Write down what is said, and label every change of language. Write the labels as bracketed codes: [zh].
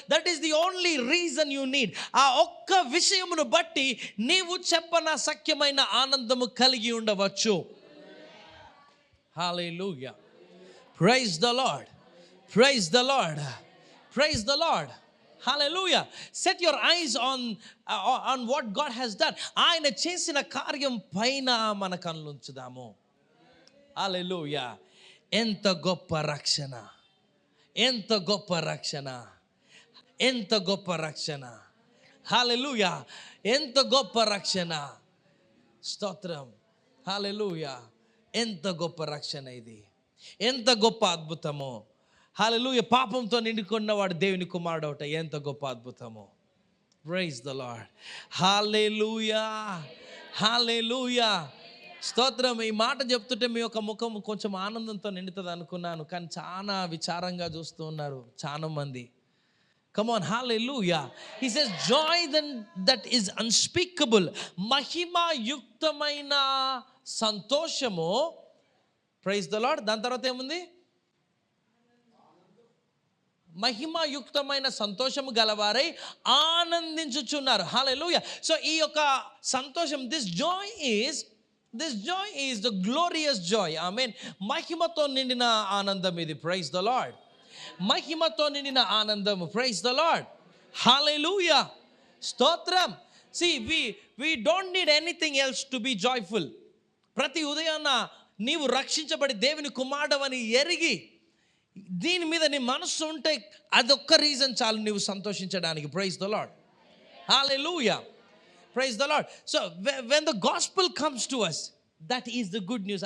[en] That is the only reason you need. [te] ఆ ఒక్క విషయమును బట్టి నీవు చెప్పన సఖ్యమైన ఆనందము కలిగి ఉండవచ్చు. హల్లెలూయా. [en] Praise the Lord, praise the Lord, praise the Lord. Hallelujah. Set your eyes on what God has done. [te] ఆయన చేసిన కార్యం పైన మన కళ్ళు ఉంచుదాము. హల్లెలూయా. ఎంత గొప్ప రక్షణ, ఎంత గొప్ప రక్షణ, ఎంత గొప్ప రక్షణ. హల్లెలూయా. ఎంత గొప్ప రక్షణ. స్తోత్రం. హల్లెలూయా. ఎంత గొప్ప రక్షణ ఇది, ఎంత గొప్ప అద్భుతము. హల్లెలూయా. పాపంతో నిండుకున్నవాడు దేవుని కుమారుడు అవుట ఎంత గొప్ప అద్భుతము. [en] Praise the Lord. [te] హల్లెలూయా, హల్లెలూయా. స్తోత్రం. ఈ మాట చెప్తుంటే మీ యొక్క ముఖం కొంచెం ఆనందంతో నిండుతుంది అనుకున్నాను, కానీ చాలా విచారంగా చూస్తూ ఉన్నారు చాలా మంది. [en] Come on, hallelujah. He says joy that is unspeakable. [te] మహిమ యుక్తమైన సంతోషము. [en] Praise the Lord. [te] దాని తర్వాత ఏముంది? మహిమాయుక్తమైన సంతోషము గలవారై ఆనందించుచున్నారు. హల్లెలూయా. సో ఈ యొక్క సంతోషం, [en] This joy is the glorious joy. [te] ఆమేన్. మహిమతో నిండిన ఆనందం ఇది. [en] Praise the Lord. [te] మహిమతో నిండిన ఆనందము. [en] Praise the Lord. [te] హల్లెలూయా. స్తోత్రం. [en] See, we don't need anything else to be joyful. [te] ప్రతి ఉదయాన్న నీవు రక్షించబడి దేవుని కుమారుడవని ఎరిగి దీని మీద నీ మనస్సు ఉంటే అదొక్క రీజన్ చాలు నీవు సంతోషించడానికి. [en] Praise the Lord. Hallelujah. Praise the Lord. So when the gospel comes to us, that is the good news.